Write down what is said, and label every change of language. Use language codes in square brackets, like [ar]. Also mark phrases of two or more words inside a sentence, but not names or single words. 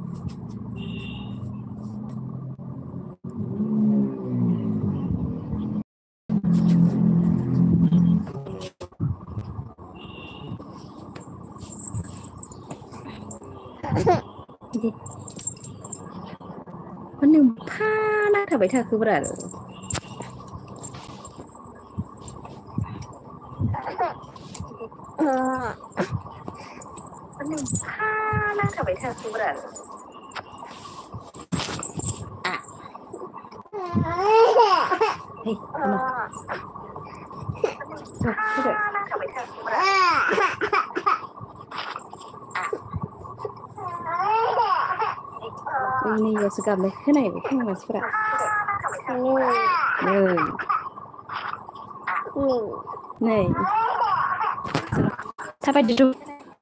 [brx] बिदि नों फा नांथाबाय थाखोब्रा नों फा नांथाबाय थाखोब्रा [en] hey come on [brx] nैयावसो गाबनाय खोनायो खोमा मानसिफोरा नै थाबायदो